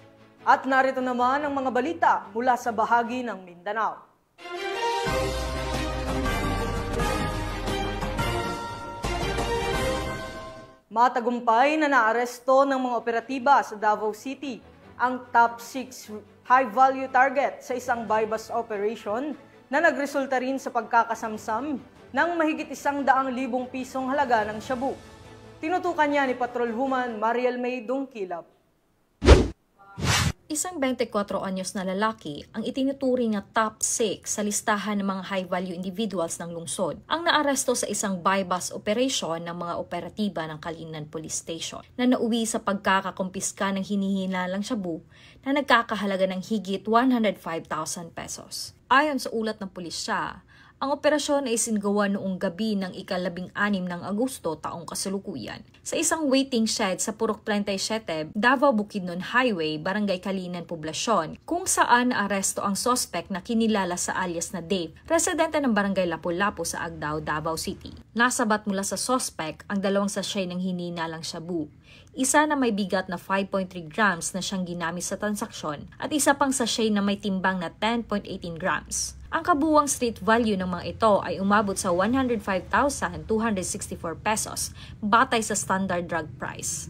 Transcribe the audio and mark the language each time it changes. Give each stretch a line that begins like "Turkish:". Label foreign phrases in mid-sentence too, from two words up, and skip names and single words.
Filipino: At narito naman ang mga balita mula sa bahagi ng Mindanao. Matagumpay na naaresto ng mga operatiba sa Davao City ang
English: top 6 high-value target
Filipino: sa isang
English: buy-bust operation
Filipino: na nagresulta rin sa pagkakasamsam ng mahigit 100,000 pisong halaga ng shabu. Tinutukan niya ni Patrolwoman Mariel May Dungkilap. Isang 24 anyos na lalaki ang itinuturing na top 6 sa listahan ng mga
English: high-value individuals
Filipino: ng lungsod. Ang naaresto sa isang
English: buy-bust operation
Filipino: ng mga operatiba ng Kalinan Police Station na nauwi sa pagkakakumpiska ng hinihinalang shabu na nagkakahalaga ng higit 105,000 pesos. Ayon sa ulat ng pulisya, ang operasyon ay isinagawa noong gabi ng ika-16 ng Agosto taong kasalukuyan sa isang
English: waiting shed
Filipino: sa Purok 37, Davao Bukidnon Highway, Barangay Kalinan, Poblasyon, kung saan naaresto ang suspect na kinilala sa alias na Dave, residente ng Barangay Lapu-Lapu sa Agdao, Davao City. Nasabat mula sa suspect ang 2 sachet ng hinihinalang shabu, isa na may bigat na 5.3 grams na siyang ginamit sa transaksyon at isa pang sachet na may timbang na 10.18 grams. Ang kabuuang
English: street value
Filipino: ng mga ito ay umabot sa 105,264 pesos batay sa
English: standard drug price.